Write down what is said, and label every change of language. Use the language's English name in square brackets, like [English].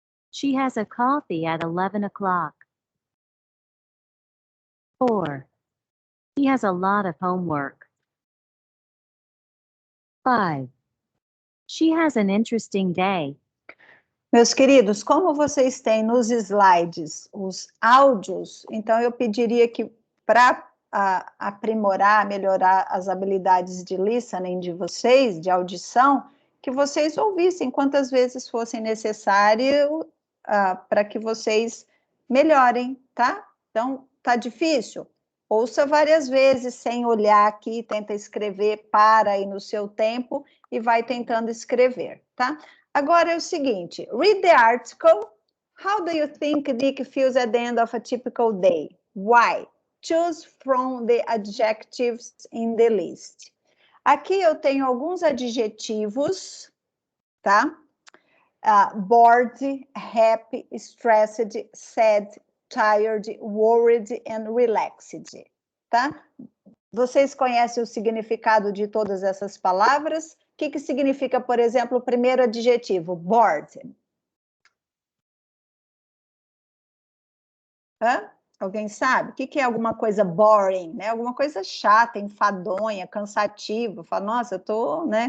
[English] She has a coffee at 11 o'clock. 4. He has a lot of homework. 5. She has an interesting day. [Portuguese] Meus queridos, como vocês têm nos slides os áudios, então eu pediria que, para aprimorar, melhorar as habilidades de listening de vocês, de audição, que vocês ouvissem quantas vezes fossem necessário para que vocês melhorem, tá? Então, tá difícil? Ouça várias vezes, sem olhar aqui, tenta escrever, para aí no seu tempo e vai tentando escrever, tá? Agora é o seguinte, [English] read the article. How do you think Nick feels at the end of a typical day? Why? Choose from the adjectives in the list. [Portuguese] Aqui eu tenho alguns adjetivos, tá? [English] Bored, happy, stressed, sad, tired, worried and relaxed, tá? [Portuguese] Vocês conhecem o significado de todas essas palavras? O que significa, por exemplo, o primeiro adjetivo, bored? Hã? Alguém sabe? O que é alguma coisa boring, né? Alguma coisa chata, enfadonha, cansativa. Fala, nossa, eu tô, né?